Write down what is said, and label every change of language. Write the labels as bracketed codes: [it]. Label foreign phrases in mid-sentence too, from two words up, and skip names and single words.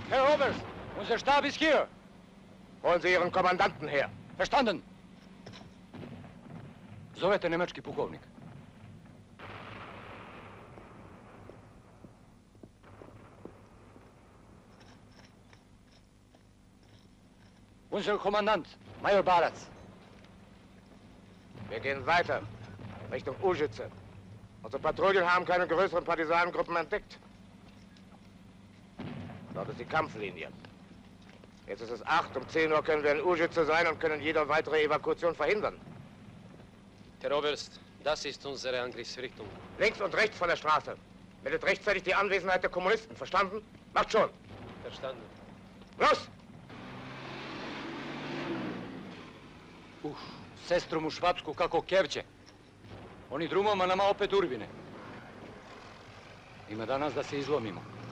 [de] Herr Oberst, unser Stab ist hier. Holen Sie Ihren Kommandanten her. Verstanden. [sr] Zovete nemački pukovnik. [de] Unser Kommandant, Major Barac. Wir gehen weiter, Richtung Užice. Unsere Patrouillen haben keine größeren Partisanengruppen entdeckt. Dort ist die Kampflinie. Jetzt ist es 8, um 10 Uhr können wir in Užice sein und können jede weitere Evakuation verhindern. Herr Oberst, das ist unsere Angriffsrichtung. Links und rechts von der Straße. Meldet rechtzeitig die Anwesenheit der Kommunisten. Verstanden? Macht schon. Verstanden. Los! [sr] Sestru mu Švapsku kako kevće. Oni drumom, a nama opet urbine. Ima danas da se izlomimo.